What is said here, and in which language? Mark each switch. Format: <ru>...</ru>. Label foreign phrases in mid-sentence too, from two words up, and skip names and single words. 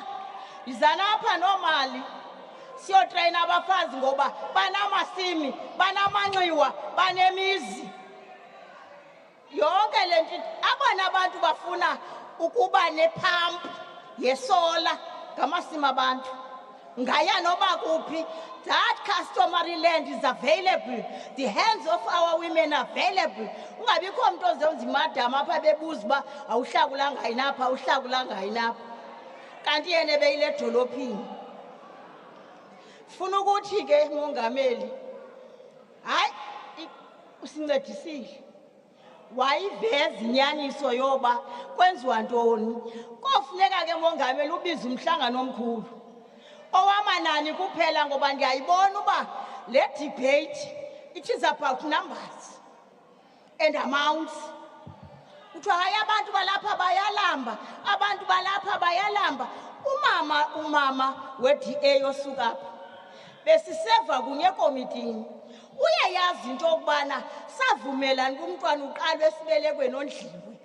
<xh>Yizanapha nomali siyotreyina abafazi ngoba banamasimi, banamanxiwa, banemizi. Yonke le nto abona abantu bafuna ukuba nepump yesola ngamasimi abantu. Ngaya noba kuphi,</xh> <en>that customary land is available. The hands of our women are available.</en> <xh>Ungabikho umuntu ozenza imadam apha bebuza uba awuhlakulanga yinapha, awuhlakulanga yinapha. Kanti yena ebeyile edolophini. Funa ukuthi ke mongameli hayi usincedisile wayiveza inyaniso yoba kwenziwa ntoni kofuneka ke mongameli ubiza umhlangano omkhulu owamanani kuphela ngoba ndiyayibona uba le debate</xh> <en>it is about numbers and amounts.</en> <xh>Kuthiwa hayi abantu balapha bayalamba, abantu balapha bayalamba. Umama we-DA yosuka apha besiseva kunye komitini uyayazi into yokubana savumelana kumntwana uqalwe esibelekweni ondliwe.</xh>